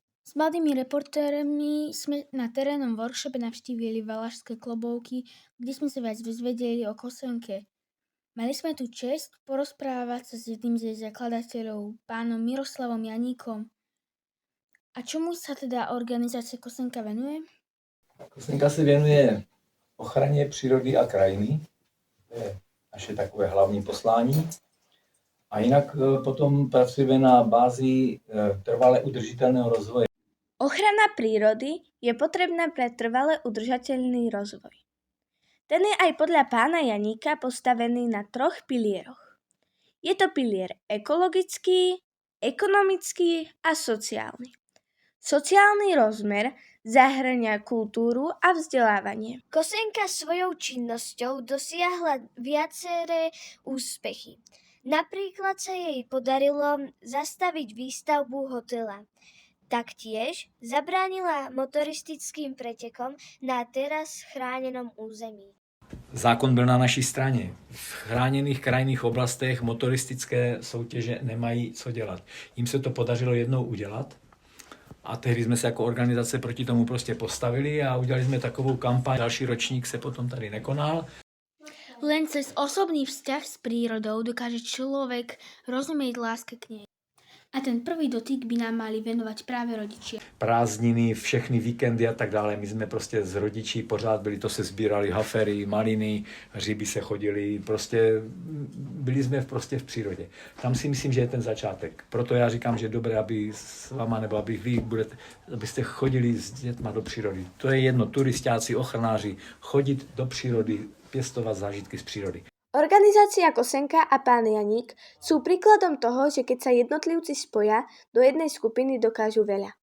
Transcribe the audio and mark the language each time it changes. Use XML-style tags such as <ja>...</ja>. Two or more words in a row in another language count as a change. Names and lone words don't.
<sk>S mladými reportérmi sme na terénnom workshope navštívili Valašské Klobouky, kde sme sa viac dozvedeli o Kosenke. Mali sme tu česť porozprávať sa s jedným z jej zakladateľov, pánom Miroslavom Janíkom. A čomu sa teda organizácia Kosenka venuje?</sk> <cs>Kosenka se věnuje ochraně přírody a krajiny. To je naše takové hlavní poslání. A jinak potom pracujeme na bázi trvale udržitelného rozvoje.</cs> <sk>Ochrana prírody je potrebná pre trvale udržateľný rozvoj. Ten je aj podľa pána Janíka postavený na 3 pilieroch. Je to pilier ekologický, ekonomický a sociálny. Sociálny rozmer zahŕňa kultúru a vzdelávanie. Kosenka svojou činnosťou dosiahla viaceré úspechy. Napríklad sa jej podarilo zastaviť výstavbu hotela. Taktiež zabránila motoristickým pretekom na teraz chránenom území.</sk> <cs>Zákon byl na naší straně. V chráněných krajinných oblastech motoristické soutěže nemají co dělat. Jim se to podařilo jednou udělat a tehdy jsme se jako organizace proti tomu prostě postavili a udělali jsme takovou kampaň. Další ročník se potom tady nekonal.</cs> <sk>Len cez osobný vzťah s prírodou dokáže človek rozumieť láske k nej. A ten prvý dotyk by nám mali venovať práve rodičia.</sk> <cs>Prázdniny, všechny víkendy a tak dále. My jsme prostě s rodiči pořád byli, to se sbírali hafery, maliny, hříby se chodili, prostě byli jsme prostě v přírodě. Tam si myslím, že je ten začátek. Proto já říkám, že je dobré, aby s váma, nebo aby vy abyste chodili s dětma do přírody. To je jedno, turistáci, ochranáři, chodit do přírody, pěstovat zážitky z přírody.</cs> <sk>Organizácia Kosenka a pán Janík sú príkladom toho, že keď sa jednotlivci spoja, do jednej skupiny dokážu veľa.</sk>